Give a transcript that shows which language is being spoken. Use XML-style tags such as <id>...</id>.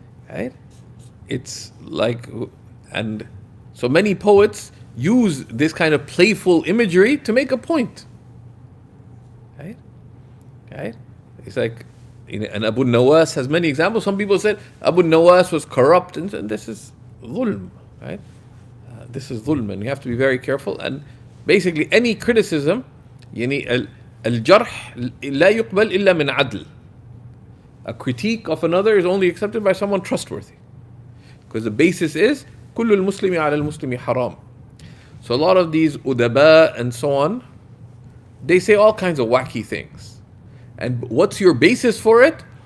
<en>Right? It's like, and so many poets use this kind of playful imagery to make a point. right? It's like, and Abu Nawas has many examples. Some people said Abu Nawas was corrupt, and this is dhulm, right? This is dhulm, and you have to be very careful.</en> <ar>And basically, any criticism, يعني الجرح لا يقبل إلا من عدل.</ar> <en>A critique of another is only accepted by someone trustworthy, because the basis is كل المسلم على المسلم حرام. So a lot of these udaba and so on, they say all kinds of wacky things. And what's your basis for it?</en>